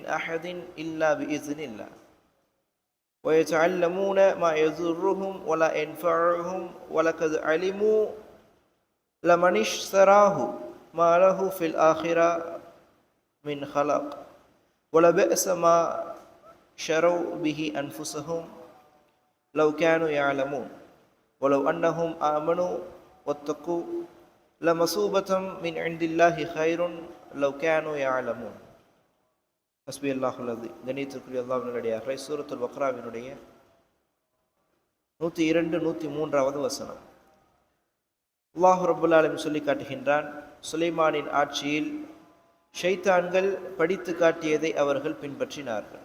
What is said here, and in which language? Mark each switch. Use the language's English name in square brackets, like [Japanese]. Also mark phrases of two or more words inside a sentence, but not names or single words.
[Arabic] أحد إلا بإذن الله ويتعلمون ما يضرهم ولا ينفعهم ولقد علموا لمن اشتراه ما له في الآخرة من خلاق ولبئس ما شروا به أنفسهم لو كانوا يعلمون ولو أنهم آمنوا واتقوا لمثوبة من عند الله خير لو كانوا يعلمون. حسبي الله الذي. [Tamil] கணியத்திற்குரிய அல்லாஹ்வினுடைய சூரத்துல் பக்ராவினுடைய 102, 103வது வசனம். [Arabic] الله رب العالمين [Tamil] சொல்லி காட்டுகின்றான், சுலைமானின் ஆட்சியில் ஷைத்தான்கள் படித்து காட்டியதை அவர்கள் பின்பற்றினார்கள்.